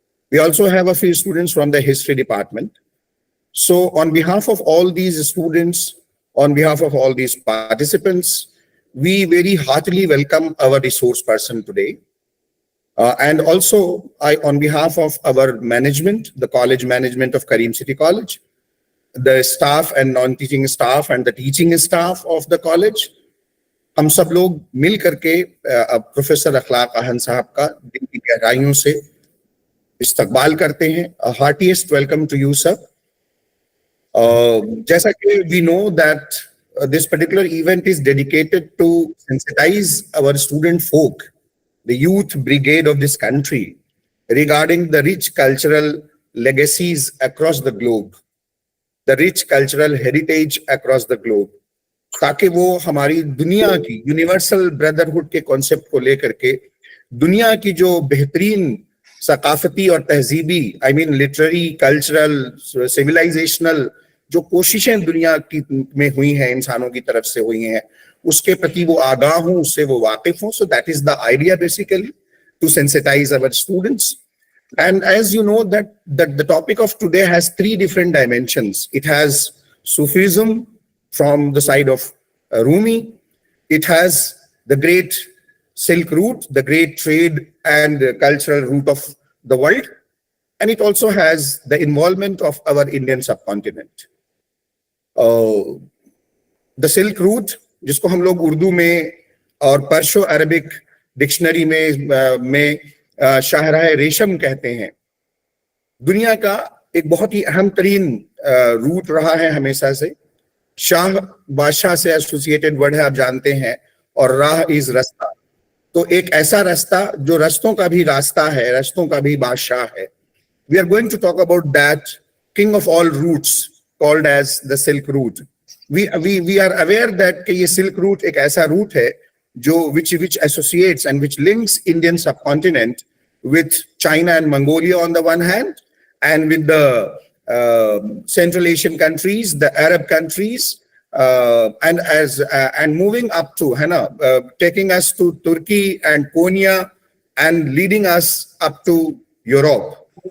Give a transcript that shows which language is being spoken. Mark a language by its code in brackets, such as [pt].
[en] We also have a few students from the history department. So on behalf of all these students, on behalf of all these participants, we very heartily welcome our resource person today. And also, on behalf of our management, the college management of Karim City College, the staff and non-teaching staff and the teaching staff of the college, [hi] हम सब लोग मिल करके professor अखलाक आहन साहब का दिल की गहराइयों से इस्तकबाल करते हैं. [en] Heartiest welcome to you sir. [hi] जैसा कि [en] we know that this particular event is dedicated to sensitize our student folk, the youth brigade of this country, regarding the rich cultural legacies across the globe, the rich cultural heritage across the globe, [hi] ताकि वो हमारी दुनिया की universal brotherhood के concept को लेकर के दुनिया की जो बेहतरीन सकाफती और तहजीबी, [en] I mean [hi] literary, cultural, civilisational जो कोशिशें दुनिया की में हुई हैं, इंसानों की तरफ से हुई हैं, उसके प्रति वो आगाह हों, उससे वो वाकिफ हों. [en] So that is the idea basically, to sensitise our students. And as you know that the topic of today has three different dimensions. It has Sufism from the side of Roomi. It has the great Silk Route, the great trade and cultural route of the world. And it also has the involvement of our Indian subcontinent. [hi] The Silk Route, जिसको हम लोग उर्दू में और पर्शो Arabic dictionary में शाहराह रेशम कहते हैं, दुनिया का एक बहुत ही अहम तरीन रूट रहा है हमेशा से. शाह बादशाह से एसोसिएटेड वर्ड है, आप जानते हैं, और राह इज रास्ता. तो एक ऐसा रास्ता जो रास्तों का भी रास्ता है, रास्तों का भी बादशाह है. [en] We are going to talk about that king of all routes called as the Silk Route. We are aware that [hi] कि ये Silk Route एक ऐसा रूट है जो [en] which associates and which links Indian subcontinent with China and Mongolia on the one hand, and with the Central Asian countries, the Arab countries, and moving up to taking us to Turkey and Konya and leading us up to Europe.